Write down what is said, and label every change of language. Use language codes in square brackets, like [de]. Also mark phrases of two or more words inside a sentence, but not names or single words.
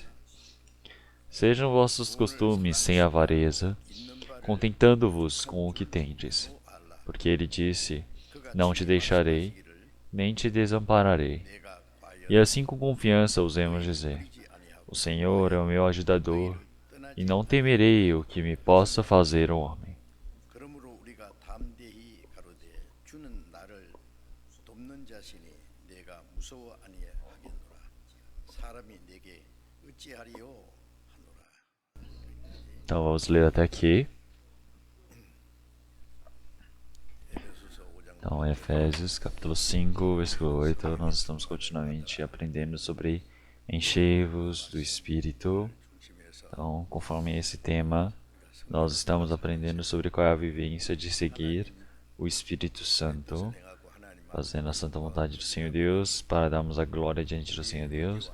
[pt] Sejam vossos costumes sem avareza, contentando-vos com o que tendes. Porque ele disse: Não te deixarei, nem te desampararei. E assim com confiança ousemos dizer: O Senhor é o meu ajudador, e não temerei o que me possa fazer o homem. [ko] 그러므로 우리가 담대히 가로되 주는 나를 돕는 자시니 내가 무서워 아니하겠노라. 사람이 내게 어찌하리요 하노라. [pt] Então vamos ler até aqui. [ko] 에베소서 5장 [pt] Então, Efésios, capítulo 5, versículo 8, nós estamos continuamente aprendendo sobre enchei-vos do Espírito. Então, conforme esse tema, nós estamos aprendendo sobre qual é a vivência de seguir o Espírito Santo, fazendo a santa vontade do Senhor Deus, para darmos a glória diante do Senhor Deus.